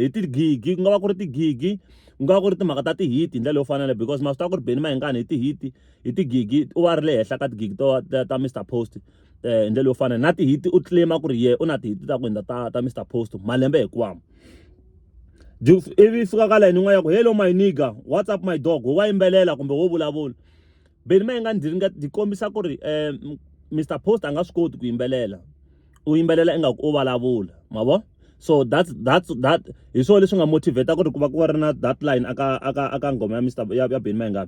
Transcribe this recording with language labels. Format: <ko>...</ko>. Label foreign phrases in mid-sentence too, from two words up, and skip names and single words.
<ts>Hi tigigi ku nga va ku ri tigigi, ku nga va ku ri timhaka ta ti-hit hi ndlela yo fana leyo, because ma swi tiva ku ri Benny Mayengani hi ti-hit hi tigigi u va ri le henhla ka tigigi ta Mr Post hi ndlela yo fana na ti-hit u claim ku ri ye u na ti-hit ta ku endla ta Mr Post malembe hinkwawo. Ivi fika ka line yin'wana ya ku</ts> <en>hello my nigga, what's up my dog,</en> <ts>wa yimbelela kumbe wo vulavula. Benny Mayengani di kombisa ku ri Mr Post a nga swi koti ku yimbelela, u yimbelela ingaku u vulavula ma vo.</ts> <en>So that</en> <ts>hi swona leswi nga motivate ku ri ku va ku ri na</ts> <en>that line</en> <ts>aka ngoma ya Benny Mayengani.</ts>